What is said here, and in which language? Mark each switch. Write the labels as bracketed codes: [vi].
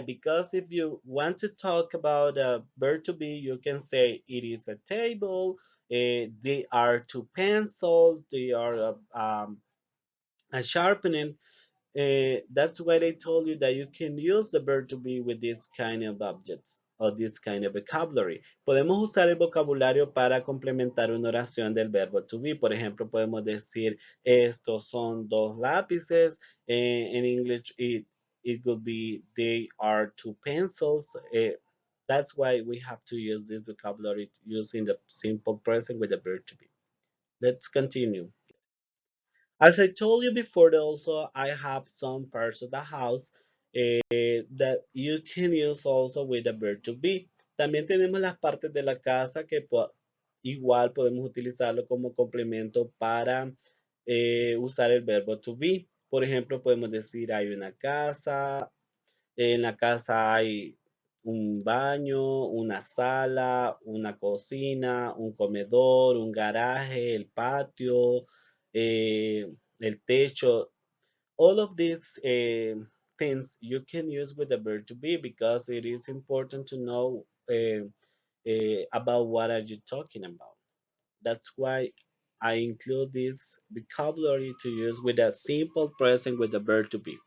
[en] Because if you want to talk about a verb to be, you can say it is a table, they are two pencils, they are a sharpening. That's why I told you that you can use the verb to be with this kind of objects or this kind of vocabulary. [es] Podemos usar el vocabulario para complementar una oración del verbo to be. Por ejemplo, podemos decir, estos son dos lápices. [en] In English, it would be, they are two pencils. That's why we have to use this vocabulary using the simple present with the verb to be. Let's continue. As I told you before, also I have some parts of the house that you can use also with the verb to be. [es] También tenemos las partes de la casa que igual podemos utilizarlo como complemento para usar el verbo to be. Por ejemplo, podemos decir hay una casa, en la casa hay un baño, una sala, una cocina, un comedor, un garaje, el patio, el techo. [en] All of these things you can use with the verb to be because it is important to know about what are you talking about. That's why I include this vocabulary to use with a simple present with the verb to be.